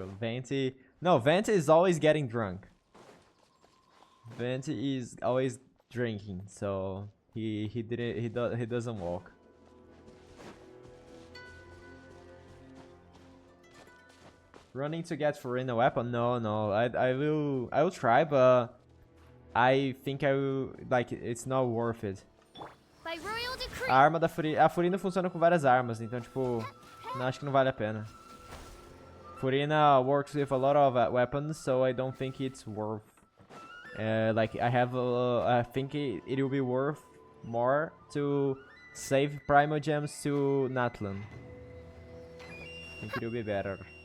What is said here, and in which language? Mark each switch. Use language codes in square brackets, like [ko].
[en] Venti is always getting drunk. Venti is always drinking, so he doesn't walk. Running to get Furina weapon? No. I will try, but I think I will, like, it's not worth it. By royal decree. [pt] A arma da Furina, a Furina funciona com várias armas, então tipo, acho que não vale a pena. [en] Furina works with a lot of weapons, so I don't think it's worth. Like I think it will be worth more to save Primal Gems to Natlan. I think it will be better.